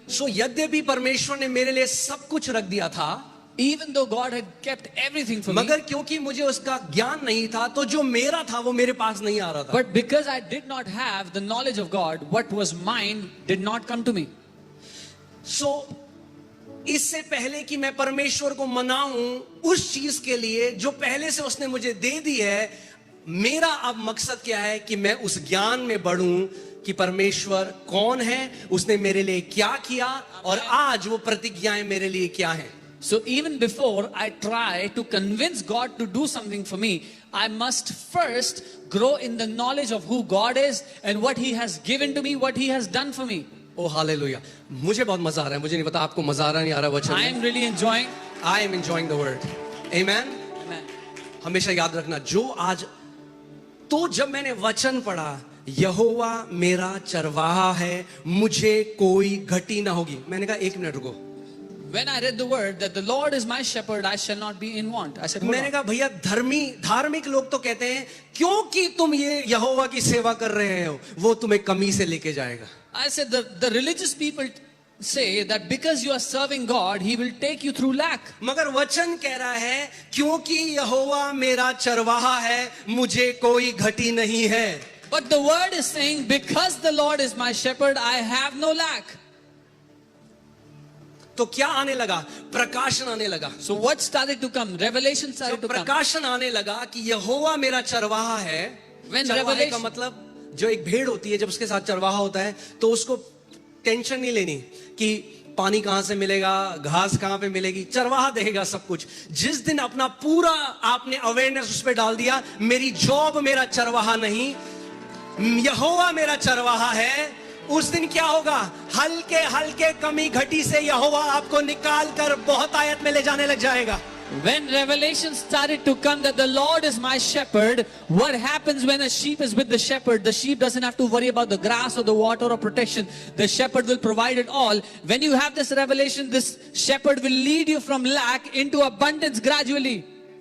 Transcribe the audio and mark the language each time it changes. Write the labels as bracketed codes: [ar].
[hi] सो यद्यपि परमेश्वर ने मेरे लिए सब कुछ रख दिया था, [en] Even though God had kept everything for me, [hi] मगर क्योंकि मुझे उसका ज्ञान नहीं था, तो जो मेरा था वो मेरे पास नहीं आ रहा था. [en] but because I did not have the knowledge of God, what was mine did not come to me. [hi] सो इससे पहले कि मैं परमेश्वर को मनाऊं उस चीज के लिए जो पहले से उसने मुझे दे दी है, मेरा अब मकसद क्या है कि मैं उस ज्ञान में बढ़ूं कि परमेश्वर कौन है, उसने मेरे लिए क्या किया और आज वो प्रतिज्ञाएं मेरे लिए क्या हैं. [en] So even before I try to convince God to do something for me, I must first grow in the knowledge of who God is and what He has given to me, what He has done for me. [hi] O hallelujah. मुझे बहुत मजा आ रहा है, मुझे नहीं पता आपको मजा आ रहा नहीं आ रहा वचन [en] I [hi] में. [en] am really enjoying. I am enjoying the word. Amen. Amen. [hi] हमेशा याद रखना, जो आज तो जब मैंने वचन पढ़ा, यहोवा मेरा चरवाहा है, मुझे कोई घटी ना होगी, मैंने कहा एक मिनट रुको. [en] When I read the word that the Lord is my shepherd, I shall not be in want. I said, hold [hi] मैंने [en] on. [hi] कहा भैया धार्मिक लोग तो कहते हैं क्योंकि तुम ये यहोवा की सेवा कर रहे हो वो तुम्हें कमी से लेके जाएगा. [en] I said the religious people say that because you are serving God, He will take you through lack. [hi] मगर वचन कह रहा है क्योंकि यहोवा मेरा चरवाहा है, मुझे कोई घटी नहीं है. [en] But the word is saying, because the Lord is my shepherd, I have no lack. [hi] तो क्या आने लगा? प्रकाशन आने लगा. [en] So what started to come? Revelation started to come. [hi] प्रकाशन आने लगा कि यहोवा मेरा चरवाहा है. [en] When [hi] चरवाहे का [en] revelation- [hi] मतलब जो एक भेड़ होती है, जब उसके साथ चरवाहा होता है तो उसको टेंशन नहीं लेनी कि पानी कहां से मिलेगा, घास कहां पे मिलेगी, चरवाहा देगा सब कुछ. जिस दिन अपना पूरा आपने अवेयरनेस उस पर डाल दिया, मेरी जॉब मेरा चरवाहा नहीं, यहोवा मेरा चरवाहा है, उस दिन क्या होगा? हल्के हल्के कमी घटी से यहोवा आपको निकाल कर बहुत आयत में ले जाने लग जाएगा. [en] When revelation started to come that the Lord is my shepherd, what happens when a sheep is with the shepherd? The sheep doesn't have to worry about the grass or the water or protection. The shepherd will provide it all. When you have this revelation, this shepherd will lead you from lack into abundance gradually.